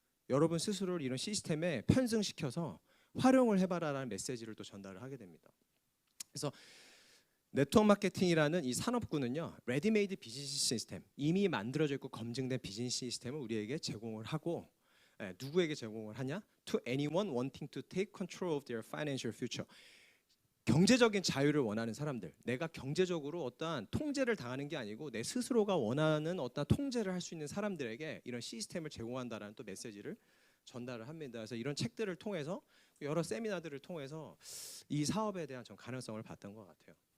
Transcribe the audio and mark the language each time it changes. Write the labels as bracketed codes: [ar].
[ko] 여러분 스스로를 이런 시스템에 편승시켜서 활용을 해봐라라는 메시지를 또 전달을 하게 됩니다. 그래서 네트워크 마케팅이라는 이 산업군은요, 레디메이드 비즈니스 시스템, 이미 만들어져 있고 검증된 비즈니스 시스템을 우리에게 제공을 하고, 누구에게 제공을 하냐? [en] To anyone wanting to take control of their financial future. [ko] 경제적인 자유를 원하는 사람들, 내가 경제적으로 어떠한 통제를 당하는 게 아니고 내 스스로가 원하는 어떤 통제를 할 수 있는 사람들에게 이런 시스템을 제공한다라는 또 메시지를 전달을 합니다. 그래서 이런 책들을 통해서, 여러 세미나들을 통해서 이 사업에 대한 전 가능성을 봤던 것 같아요.